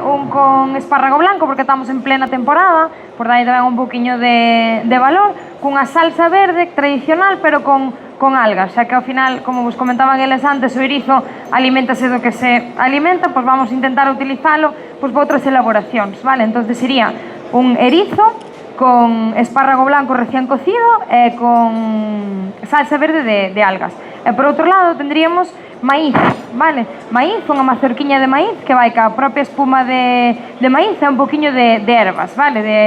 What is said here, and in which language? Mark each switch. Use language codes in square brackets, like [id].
[gl] Un con espárrago blanco, porque estamos en plena temporada, por aí tamén un poquinho de valor, cunha salsa verde tradicional, pero con algas, xa que ao final, como vos comentaban eles antes, o erizo aliméntase do que se alimenta, pois vamos a intentar utilizalo pois para outras elaboracións, vale? [es] Entonces sería un erizo con espárrago blanco recién cocido e con salsa verde de algas. [gl] E por outro lado tendríamos maíz, vale? Maíz, unha mazorquiña de maíz que vai ca propia espuma de maíz e un poquinho de ervas, vale?